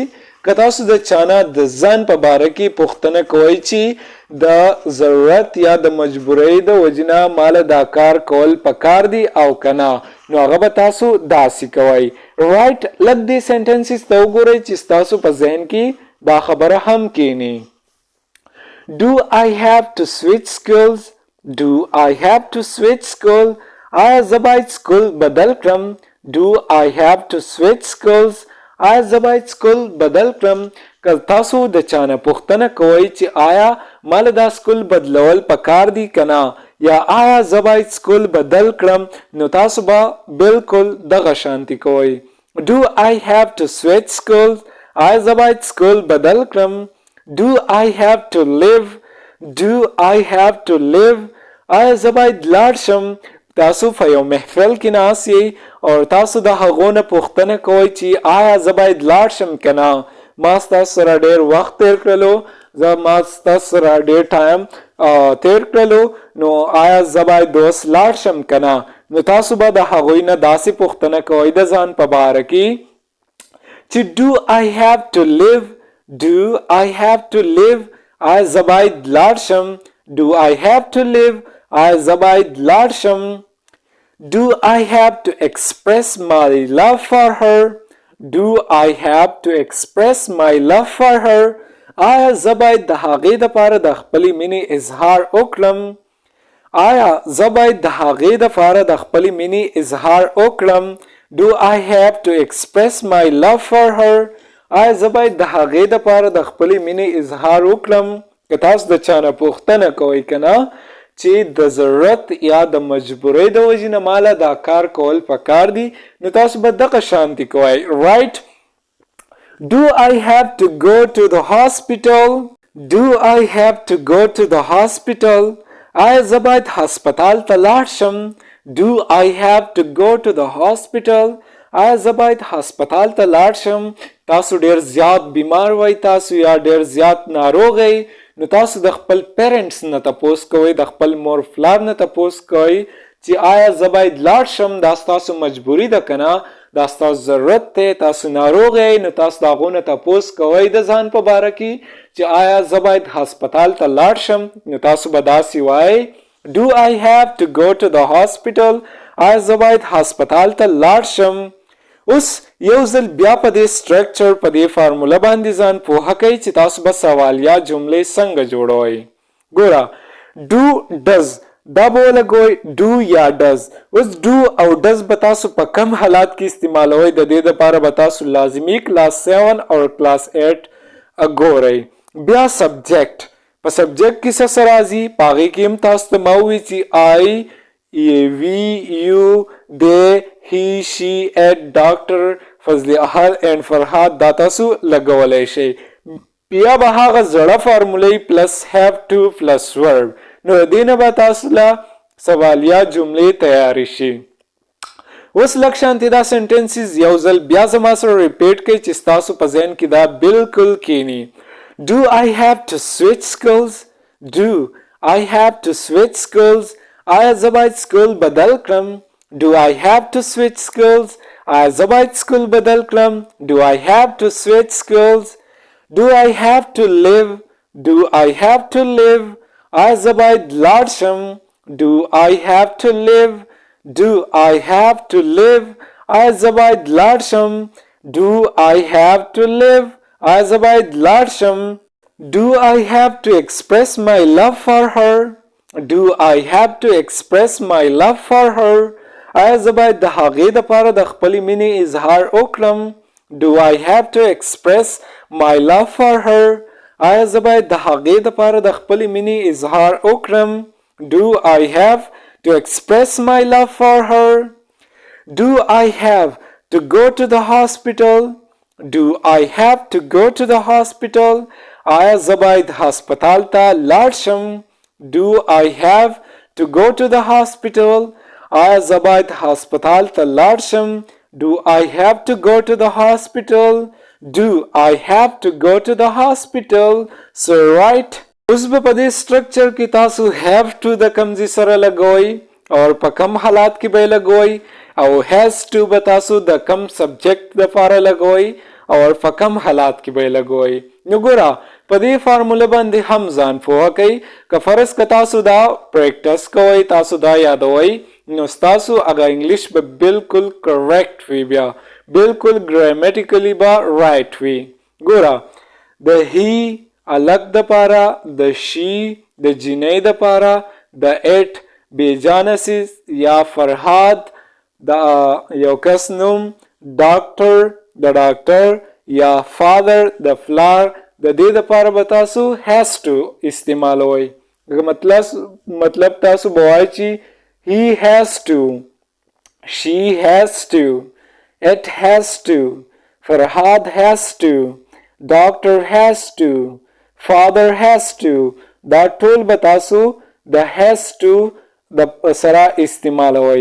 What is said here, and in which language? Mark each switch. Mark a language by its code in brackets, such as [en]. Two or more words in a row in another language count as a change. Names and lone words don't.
[ps] که تاسو د چانه د ځان په باره کې پوښتنه کوئ چې د ضرورت یا د مجبورۍ د وجنه مال دا کار کول پکار دي او کنه، نو هغه به تاسو داسې کوئ. رایټ لږ دې سنټنسز ته وګورئ چې ستاسو په ذهن کې دا خبره هم کینی. [en] Do I have to switch schools? Do I have to switch school? [ps] آیا زه باید سکول بدل کړم؟ [en] Do I have to switch schools? [ps] آیا زه باید سکول بدل کړم؟ که تاسو د چانه پوښتنه کوئ چې آیا مال دا سکول بدلول پکار دي کنه یا آیا زه باید سکول بدل کړم، نو تاسو به بالکل دغه شانتي کوئ. [en] Do I have to switch schools? [ps] آیا زه باید سکول بدل کړم؟ [en] Do I have to live? Do I have to live? [ps] آیا زه باید لاړ شم؟ تاسو په یو محفل کې ناست یئ او تاسو د هغو نه پوښتنه کوئ چې آیا زه باید لاړ شم که نه؟ ما ستاسو سره ډېر وخت تیر کړلو، ما ستاسو سره ډېر ټایم تیر کړلو، نو آیا زه باید اوس لاړ شم که نه؟ نو تاسو به د هغوی نه داسې پوښتنه کوئ د ځان په باره کې چې [en] Do I have to live? Do I have to live? [ps] آیا زه باید لاړ شم؟ [en] Do I have to live? [ps] آیا زه باید لاړ شم؟ [en] Do I have to express my love for her? Do I have to express my love for her? [ps] آیا زه باید د هغې دپاره د خپلې مینې اظهار وکړم؟ آیا زه باید د هغې دپاره د خپلې مینې اظهار وکړم؟ [en] Do I have to express my love for her? [ps] آیا زه باید د هغې دپاره د خپلې مینې اظهار وکړم؟ که تاسو د چانه پوښتنه کوئ که نه چې د ضرورت یا د مجبورۍ د وجې نه ماله دا کار کول پکار دي، نو تاسو به دغه شانتي کوئ. [en] رایټ Do I have to go to the hospital? Do I have to go to the hospital? [ps] آیا زه باید هسپتال ته لاړ شم؟ [en] Do I have to go to the hospital? [ps] آیا زه باید هسپتال ته لاړ شم؟ تاسو ډیر زیات بیمار وای تاسو یا ډیر زیات ناروغ یې، نو تاسو د خپل پیرنټس نه تپوس کوئ، د خپل مور پلار نه تپوس کوئ چې آیا زه باید لاړ شم، دا ستاسو مجبوري ده که نه، دا ستاسو ضرورت دی، تاسو ناروغ یې، نو تاسو د هغو نه تپوس کوئ د ځان په باره کې چې آیا زه باید هسپتال ته لاړ شم، نو تاسو به داسې وایئ [en] Do I have to go to the hospital? [ps] آیا زه باید هسپتال ته لاړ شم؟ اوس یو ځل بیا په دې سټرکچر په دې فارموله باندې ځان پوهه کوئ چې تاسو به سوالیه جملې څنګه جوړوئ. ګوره [en] do does [ps] دا به ولګوئ do یا does. اوس do او does به تاسو په کم حالات کې استعمالوئ، د دې دپاره به تاسو لازمي کلاس 7 او کلاس 8 ګورئ. بیا سبجیکټ، په سبجیکټ کې څه څه راځي په هغې کې هم تاسو ته ما ووایي چې [en] I, we, you, they, he, she, it, doctor, [ps] فضل احد and فرحات دا تاسو لګولی شئ. بیا به هغه زړه فارمولې پلس [en] have to [ps] پلس verb، نو د دې نه به تاسو له سوالیه جملې تیارې شي. اوس لږ شانتې دا سنټنسز یو ځل بیا زما سره ریپیټ کړئ چې ستاسو په ذهن کې دا بالکل کینی. [en] Do I have to switch schools? Do I have to switch schools? [ps] آیا زه باید سکول بدل کړم؟ [en] Do I have to switch schools? [ps] آیا زه باید سکول بدل کړم؟ [en] Do I have to switch schools? Do I have to live? Do I have to live? [ps] آیا زه باید لاړ شم؟ [en] Do I have to live? Do I have to live? [ps] آیا زه باید لاړ شم؟ [en] Do I have to live? [ps] آیا زه باید لاړ شم؟ [en] Do I have to express my love for her? Do I have to express my love for her? [ps] آیا زه باید د هغې دپاره د خپلې مینې اظهار وکړم؟ [en] Do I have to express my love for her? [ps] آیا زه باید د هغې دپاره د خپلې مینې اظهار وکړم؟ [en] Do I have to express my love for her? Do I have to go to the hospital? Do I have to go to the hospital? [ps] آیا زه باید هسپتال ته لاړ شم؟ [en] Do I have to go to the hospital? [ps] آیا زه باید هسپتال ته لاړ شم؟ [en] Do I have to go to the hospital? Do I have to go to the hospital? So right. [ps] اوس به په دې سټرکچر کې تاسو [en] have to [ps] د کمزې سره لګوئ او په کم حالات کې به یې لګوئ. او [en] has to [ps] به تاسو د کم سبجیکټ دپاره لګوئ او په کم حالات کې به یې لګوئ. نو ګوره په دې فارموله باندې هم ځان پوهه کوئ. که فرض که تاسو دا پریکټس کوئ، تاسو دا یادوئ، نو ستاسو هغه انګلیش به بالکل کریکټ وي، بیا بالکل ګرامیټیکلی به رایټ وي. ګوره د هی الګ دپاره، د شي د جینۍ دپاره، د اټ بیجانسیس یا فرهاد د یو کس نوم، ډاکټر د ډاکټر یا فادر د فلار، د دې دپاره به تاسو [en] has to [ps] استعمالوئ. مطلب تاسو به وایئ چې [en] he has to, she has to, it has to, فرهاد has to, doctor has to, father has to. [ps] دا ټول به تاسو د [en] has to [ps] د سره استعمالوئ.